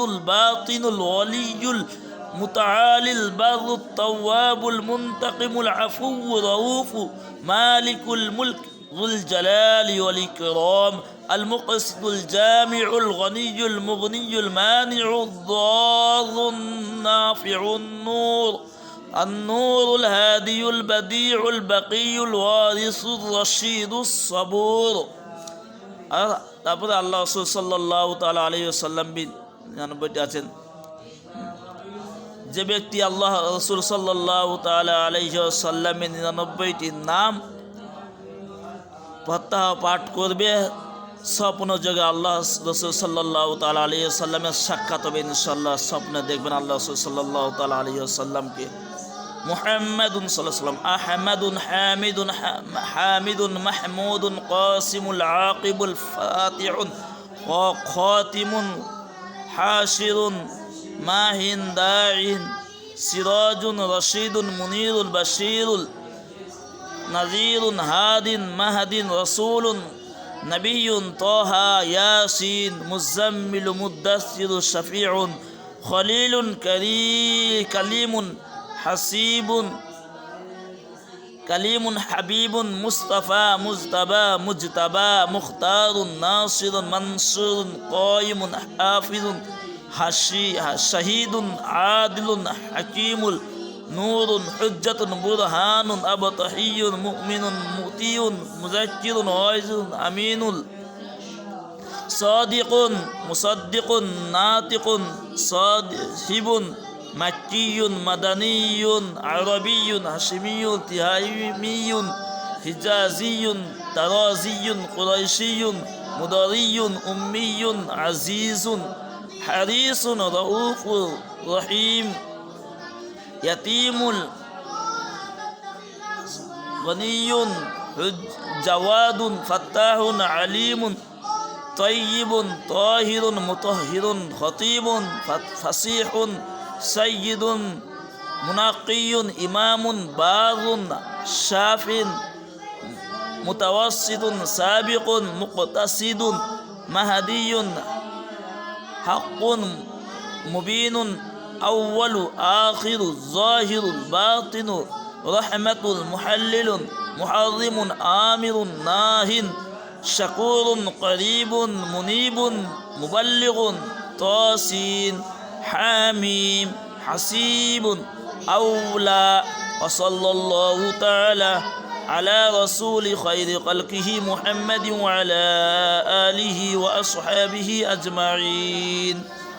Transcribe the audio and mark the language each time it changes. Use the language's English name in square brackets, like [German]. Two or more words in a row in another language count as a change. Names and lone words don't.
[Arabic] الباطن الولي متعالي البر التواب المنتقم العفو الرؤوف مالك الملك ذو الجلال والإكرام المقسط الجامع الغني المغني المانع الضار النافع النور الهادي البديع البقي الوارث الرشيد الصبور. [Bangla] তারপরে আল্লাহ রাসূল [Arabic] صلى الله تعالى عليه وسلم [Bangla] বলতে আছেন, যে ব্যক্তি আল্লাহ রাসূল [Arabic] صلى الله تعالى عليه وسلم [Bangla] 99টি নাম প্রত্যহ পাঠ করবে, স্বপ্ন যোগে আল্লাহ রাসূল [Arabic] صلى الله تعالى عليه وسلم [Bangla] সাক্ষাৎ হবে ইনশাআল্লাহ। স্বপ্নে দেখবেন আল্লাহ রাসূল [Arabic] صلى الله تعالى عليه وسلم. محمد صلى الله عليه وسلم أحمد حامد حامد محمود قاسم عاقب فاتح خاتم حاشر ماح داع سراج رشيد منير بشير نذير هاد مهدي رسول نبي طه يس مزمل مدثر شافع خليل كليم حسيب كليم حبيب مصطفى مجتبى مجتبى مختار ناصر منصور قائم حافظ شهيد عادل حكيم نور حجة برهان أبطحي مؤمن مطيع مذكر واعظ أمين صادق مصدق ناطق صاحب مكي مدني عربي هاشمي تهامي حجازي طرازي قرشي مضري أمي عزيز حريص رؤوف رحيم يتيم غني جواد فتاح عليم طيب طاهر مطهر خطيب فصيح سيد منقي إمام بار شاف متوسط سابق مقتصد مهدي حق مبين أول آخر ظاهر باطن رحمة محلل محرم آمر ناه شكور قريب منيب مبلغ طس حم حسيب أولى وصلى الله تعالى على رسول خير خلقه محمد وعلى آله وأصحابه أجمعين.